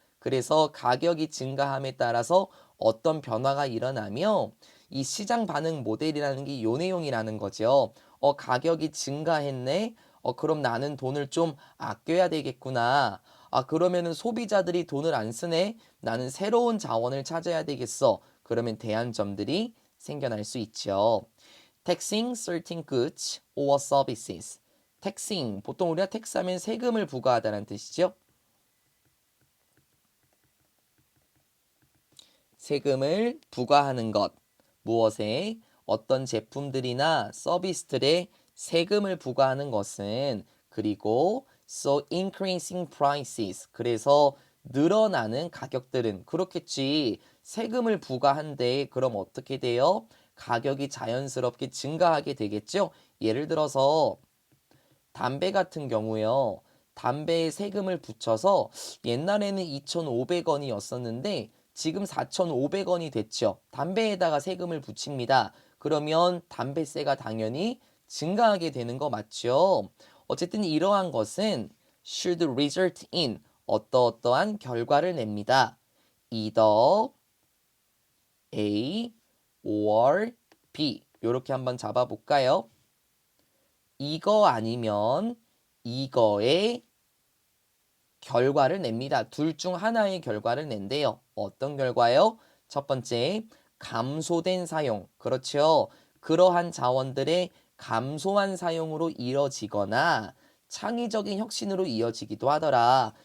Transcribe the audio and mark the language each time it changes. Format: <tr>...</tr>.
<ko>그래서 가격이 증가함에 따라서 어떤 변화가 일어나며 이 시장 반응 모델이라는 게 요 내용이라는 거죠. 가격이 증가했네. 그럼 나는 돈을 좀 아껴야 되겠구나. 그러면은 소비자들이 돈을 안 쓰네. 나는 새로운 자원을 찾아야 되겠어. 그러면 대안점들이 생겨날 수 있죠.</ko> <en>Taxing certain goods or services.</en> <ko>taxing, 보통 우리가 텍스하면 세금을 부과하다는 뜻이죠. 세금을 부과하는 것. 무엇에? 어떤 제품들이나 서비스들에 세금을 부과하는 것은 그리고</ko> <en>So increasing prices.</en> <ko>그래서 늘어나는 가격들은 그렇겠지. 세금을 부과한데 그럼 어떻게 돼요? 가격이 자연스럽게 증가하게 되겠죠? 예를 들어서 담배 같은 경우요. 담배에 세금을 붙여서 옛날에는 2,500원이었었는데 지금 4,500원이 됐죠. 담배에다가 세금을 붙입니다. 그러면 담배세가 당연히 증가하게 되는 거 맞죠? 어쨌든 이러한 것은</ko> <en>should result in</en> <ko>어떠어떠한 결과를 냅니다.</ko> <en>either A or B</en> <ko>이렇게 한번 잡아볼까요? 이거 아니면 이거의 결과를 냅니다. 둘 중 하나의 결과를 낸대요. 어떤 결과요? 첫 번째, 감소된 사용. 그렇죠. 그러한 자원들의 감소한 사용으로 이뤄지거나 창의적인 혁신으로 이어지기도 하더라.</ko>